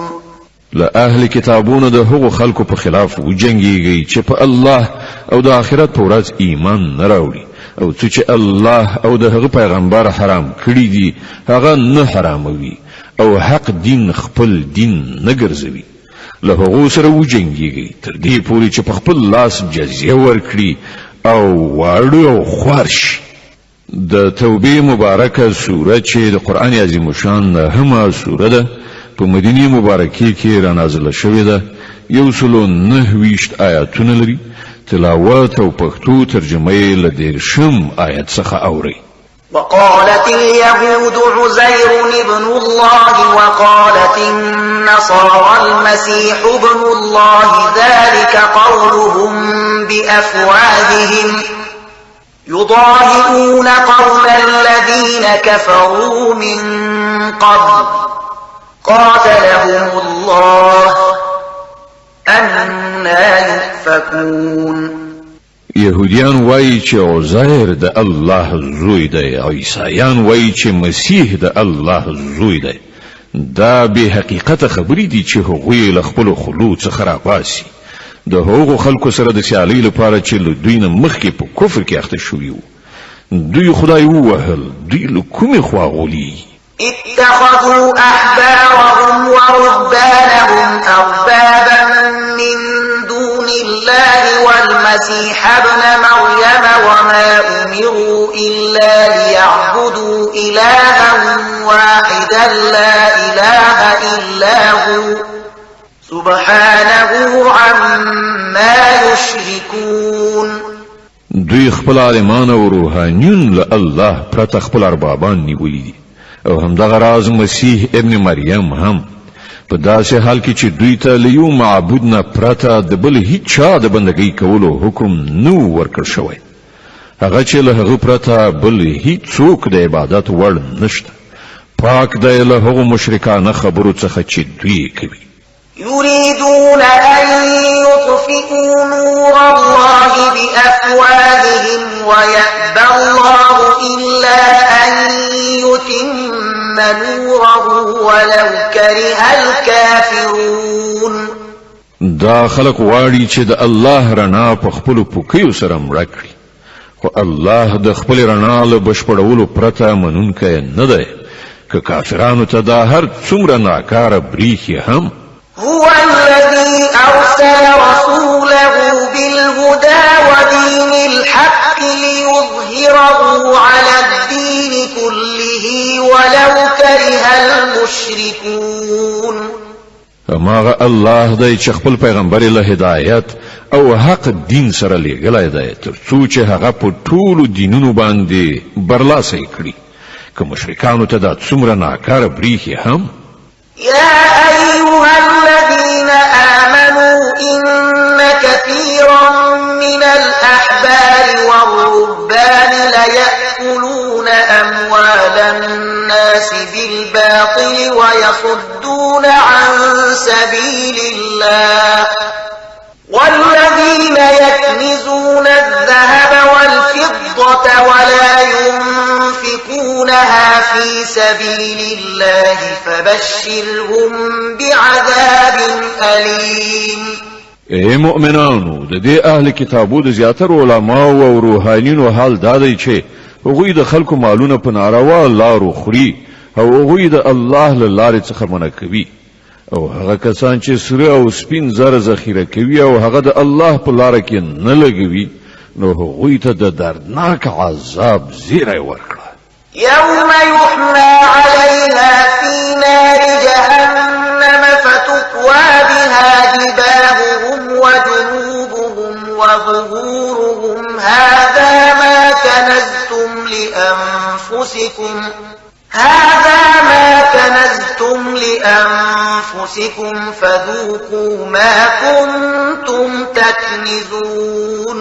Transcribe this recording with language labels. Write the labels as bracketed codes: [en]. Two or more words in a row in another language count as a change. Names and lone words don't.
[ps] لأهل کتابونو د هغو خلکو په خلاف وجنګیږي چې په الله او د آخرت په ورځ ایمان نه راوړي او چې الله او د هغه پیغمبر حرام کړی دي هغه نه حراموي او حق دین خپل دین نه ګرځوي. له هغو سره وجنګیږي تر دې پورې چې په خپل لاس جزیه ورکړي او واړه او خوار شي. د توبې مبارکه سوره چې د قرآن عظیم شان همه سوره ده په مدینه مبارکه کې را نازله شوې ده 129 آیاتونه لري. تلاوت او پښتو ترجمه یې له 13 آیت څخه اورئ. [ar] وقالت اليهود عزير ابن الله وقالت النصارى المسيح ابن الله ذلك قولهم بأفواههم يضاهئون قول الذين كفروا من قبل قاتلهم الله أنى يؤفكون. [ps] يهوديان وایي چې عزیر د الله زوی دی او عیسایان وایي چې مسیح د الله زوی دی. دا به حقیقت خبرې دي چې هغوی له خپل خلو څخه راپاسي د هغو خلکو سره د سیالۍ لپاره چې له دوی نه مخکې په کفر کې اخته شوي وو. دوی خدای ووهل، دوی له کومې خوا غولي؟ [ar] اتخذوا أحبارهم ورهبانهم أربابا من دون الله والمسيح ابن مريم وما أمروا إلا ليعبدوا إلها واحدا لا إله إلا هو سبحانه عما يشركون. [ps] دوی خپل عالمان او روحانیون له الله پرته خپل اربابان نیولي دي او همدغه راز مسیح ابن مریم هم په داسې حال کې چې دوی ته له یو معبود نه پرته د بل هیڅ چا د بندګۍ کولو حکم نو ورکړ شوی. هغه چې له هغه پرته بل هیڅ څوک د عبادت وړ نشته. پاک دی له هغو مشرکانه خبرو څخه چې دوی کوي. [ar] يريدون أن يطفئوا نور الله بأفواههم ويأبى الله إلا أن يتم نوره ولو كره الكافرون. [ps] دا خلق واړي چې د الله رڼا په خپلو پوکیو سره مړه کړي، خو الله د خپل رڼا له بشپړولو پرته منونکی نه دی. که کافرانو ته دا هر څومره ناکاره بریښي هم. [ar] هو الذي أرسل رسوله بالهدى ودين الحق ليظهره على الدين كله ولو كره المشركون. [ps] هماغه الله دی چې خپل پیغمبر له هدایت او حق دین سره لېږلی دی تر څو چې هغه په ټولو دینونو باندې برلاسی کړي. که مشرکانو ته دا څومره ناکاره بریښي هم. [ar] يا أيها الذين آمنوا إن كثيرا من الأحبار والرهبان ليأكلون أموال الناس بالباطل ويصدون عن سبيل الله والذين يكنزون الذهب والفضة ولا ينفقونها في سبيل الله فبشرهم بعذاب أليم. [ps] اے مؤمنانو، د دې اهل کتابو د زیاتره علماو او روحانینو حال دا دی چې هغوی د خلکو مالونه په ناروا لارو خوري او هغوی د الله له لارې څخه منع کوي. او هغه کسان چې سره او سپین زر ذخیره کوي او هغه د الله په لار کې نه لګوي نو هغوی ته د دردناک عذاب زیری ورکړه. [ar] يوم يحمى عليها في نار جهنم فتكوى بها جباههم وجنوبهم وظهورهم هذا ما كنزتم لأنفسكم فذوقوا ما كنتم تكنزون.